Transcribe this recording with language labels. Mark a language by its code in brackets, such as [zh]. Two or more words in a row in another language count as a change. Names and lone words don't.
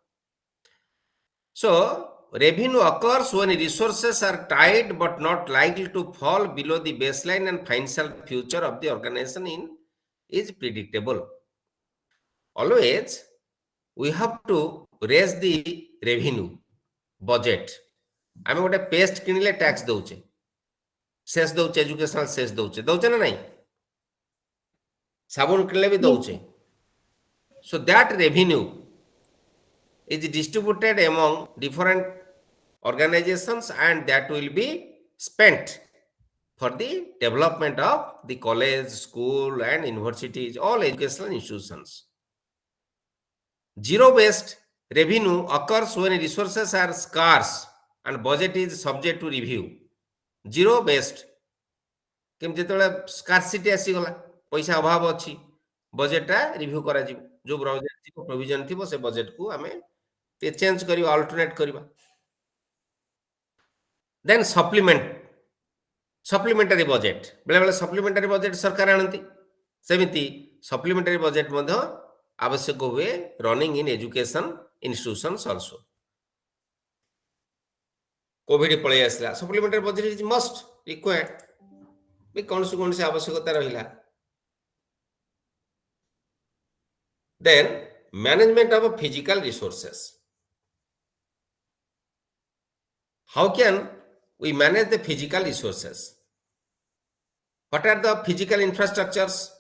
[en] So revenue occurs when resources are tight but not likely to fall below the baseline and financial future of the organization is predictable. Always we have to raise the revenue budget. [or] ଆମେ ଗୋଟେ ପେଷ୍ଟ କିଣିଲେ ଟ୍ୟାକ୍ସ ଦଉଛେ, ସେସ୍ ଦଉଛେ, [en] educational cess [or] ଦଉଛେ ନା ନାଇଁ? ସାବୁନ କିଣିଲେ ବି ଦଉଛେ। [en] So that revenue is distributed among different organizations and that will be spent for the development of the college, school and universities, all educational institutions. Zero-based revenue occurs when resources are scarce and budget is subject to review. [or] Zero-based କେମିତି ଯେତେବେଳେ ସ୍କାର୍ସିଟି ଆସିଗଲା, ପଇସା ଅଭାବ ଅଛି, ବଜେଟଟା ରିଭ୍ୟୁ କରାଯିବ। ଯୋଉ ବଜେଟ ଥିବ, ପ୍ରୋଭିଜନ ଥିବ, ସେ ବଜେଟକୁ ଆମେ ଟିକେ ଚେଞ୍ଜ କରିବା, ଅଲ୍ଟରନେଟ୍ କରିବା। [en] then supplementary budget, ବେଳେବେଳେ supplementary budget [or] ସରକାର ଆଣନ୍ତି, ସେମିତି [en] supplementary budget [or] ମଧ୍ୟ ଆବଶ୍ୟକ ହୁଏ [en] running in education institutions also. [or] କୋଭିଡ ପଳେଇ ଆସିଲା, [en] supplementary budget is must required, [or] ବି କୌଣସି ଆବଶ୍ୟକତା ରହିଲା। [en] Then management of physical resources. How can we manage the physical resources? What are the physical infrastructures?